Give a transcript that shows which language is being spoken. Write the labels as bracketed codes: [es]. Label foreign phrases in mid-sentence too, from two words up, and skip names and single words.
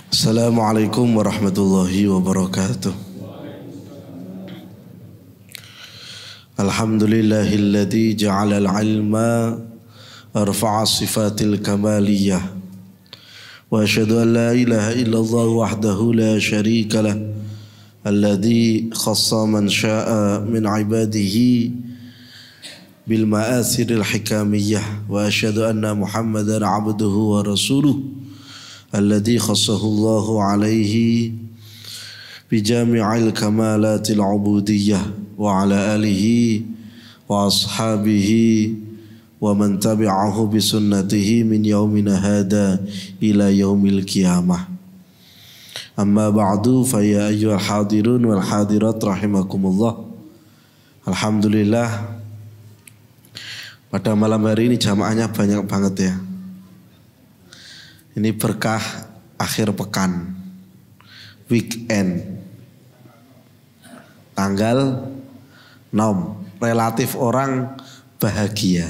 [ar] السلام عليكم ورحمة الله وبركاته. الحمد لله الذي جعل العلم أرفع صفات الكمالية. وأشهد أن لا إله إلا الله وحده لا شريك له. الذي خص من شاء من عباده بالمعاصر الحكمية. وأشهد أن محمدا عبده ورسوله. الذي خصه الله عليه بجميع الكمالات العبودية وعلى آله وأصحابه ومن تبعه بسنته من يومنا هذا إلى يوم القيامة. أما بعد فيا أيها الحاضرون والحاضرات رحمكم الله. [id] Alhamdulillah pada malam hari ini jamaahnya banyak banget ya. Ini berkah akhir pekan, weekend, tanggal 6, relatif orang bahagia.